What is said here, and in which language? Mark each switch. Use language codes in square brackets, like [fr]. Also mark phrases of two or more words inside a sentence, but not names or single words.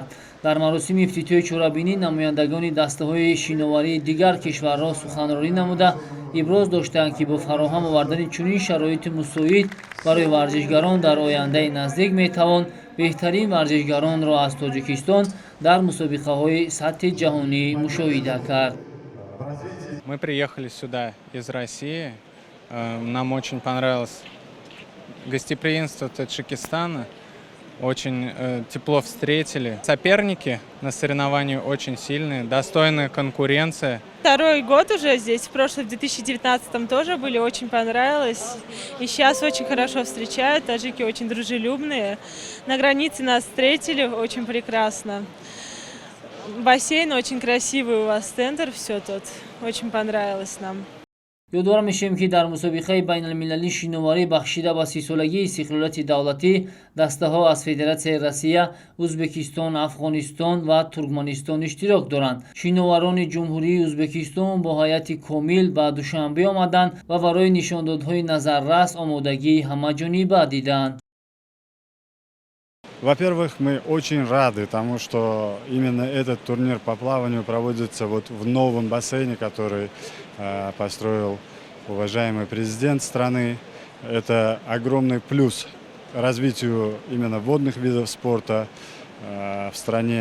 [tg] дар маросими ифтитоҳии чорабинӣ намояндагони дастаҳои шиноварии дигар кишварҳо суханронӣ намуда иброз доштанд, ки бо фароҳам овардани чунин шароити мусоид барои варзишгарон дар ояндаи наздик метавон беҳтарин варзишгаронро аз Тоҷикистон дар мусобиқаҳои сатҳи ҷаҳонӣ мушоҳида кард. [ru] Мы приехали сюда из России. Нам очень понравилось гостеприимство Таджикистана. Очень тепло встретили. Соперники на соревновании очень сильные, достойная конкуренция. Второй год уже здесь, в прошлом, в 2019 тоже были, очень понравилось. И сейчас очень хорошо встречают, таджики очень дружелюбные. На границе нас встретили очень прекрасно. Бассейн очень красивый у вас, центр, все тут. Очень понравилось нам. [tg] ёдовар мешавем, ки дар мусобиқаи байналмилалии шиноварӣ бахшида ба 30-солагии истиқлолияти давлатӣ дастаҳо аз Федератсияи Россия, Узбекистон, Афғонистон ва Туркманистон иштирок доранд. шиноварони ҷумҳурии Узбекистон бо ҳайати комил ба Душанбе омаданд ва барои нишондодҳои назаррас омодагии ҳамаҷониба диданд. [ru] Во-первых, мы очень рады тому, что именно этот турнир по плаванию проводится вот в новом бассейне, который построил уважаемый президент страны. Это огромный плюс развитию именно водных видов спорта в стране.